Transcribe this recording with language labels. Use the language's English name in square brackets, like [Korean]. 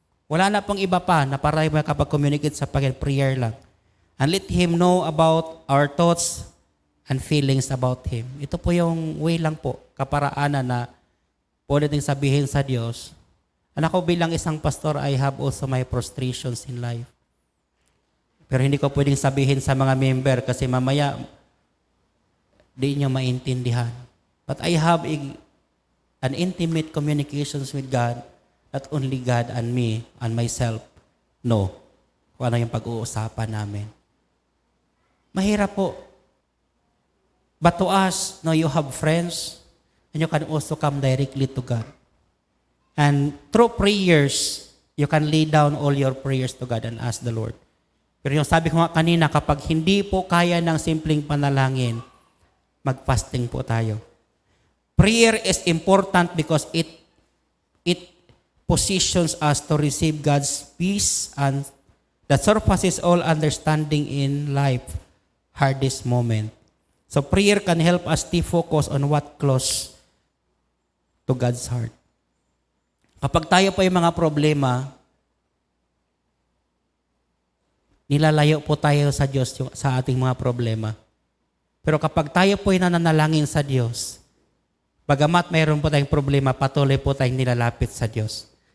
[Filipino] Wala na pong iba pa na para makapag-communicate sa Panginoon, prayer lang. [English] And let Him know about our thoughts and feelings about Him. [Filipino] Ito po yung way lang po, kaparaanan na pwede ding sabihin sa Diyos. [English] And [Filipino] ako bilang isang pastor, [English] I have also my frustrations in life. [Filipino] Pero hindi ko pwedeng sabihin sa mga member kasi mamaya di nyo maintindihan. [English] But I have an intimate communications with God, not only God and me and myself. No. [Filipino] Kung ano yung pag-uusapan namin. Mahirap po. [English] But to us, no, you have friends and you can also come directly to God. And through prayers, you can lay down all your prayers to God and ask the Lord. [Filipino] Pero yung sabi ko nga kanina, kapag hindi po kaya ng simpleng panalangin, mag-fasting po tayo. [English] Prayer is important because it positions us to receive God's peace and that surpasses all understanding in life, hardest moment. So prayer can help us stay focused on what close to God's heart. [Filipino] Kapag tayo po yung mga problema, nilalayo po tayo sa Diyos sa ating mga problema. Pero kapag tayo po yung nananalangin sa Diyos, bagamat mayroon po tayong problema, patuloy po tayong nilalapit sa Diyos.